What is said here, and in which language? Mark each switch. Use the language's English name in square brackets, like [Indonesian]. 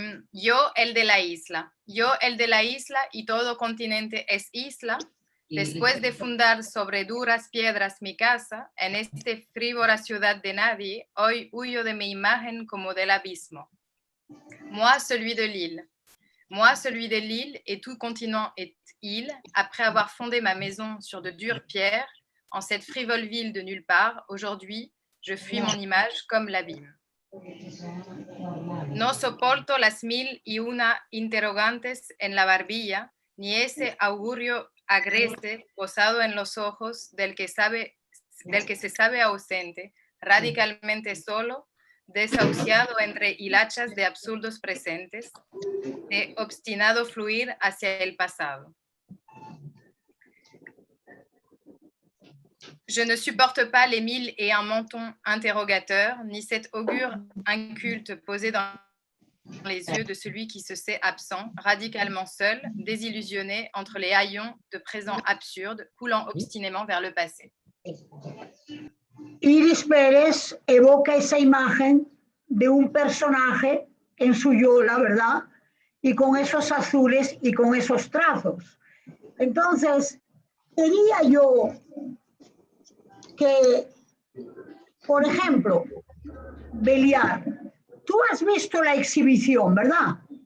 [Spanish] Yo, el de la isla. Yo, el de la isla, y todo continente es isla. Después de fundar sobre duras piedras mi casa, en esta frívora ciudad de nadie, hoy huyo de mi imagen como del abismo. [French] Moi, celui de l'île. Moi, celui de l'île, et tout continent est île, après avoir fondé ma maison sur de dures pierres, en cette frivole ville de nulle part, aujourd'hui, je fuis mon image comme l'abîme. [Spanish] No soporto las 1001 interrogantes en la barbilla, ni ese augurio agreste posado en los ojos del que se sabe ausente, radicalmente solo, desahuciado entre hilachas de absurdos presentes, de obstinado fluir hacia el pasado. [French] Je ne supporte pas les 1001 mentons interrogateurs, ni cet augure inculte posé dans les yeux de celui qui se sait absent, radicalement seul, désillusionné entre les haillons de présents absurdes, coulant obstinément vers le passé. [Spanish] Iris Pérez evoca esa imagen de un personaje en su yola, ¿verdad? Y con esos azules y con esos trazos. Entonces, quería yo que, por ejemplo, Beliar, tú has visto la exhibición, ¿verdad?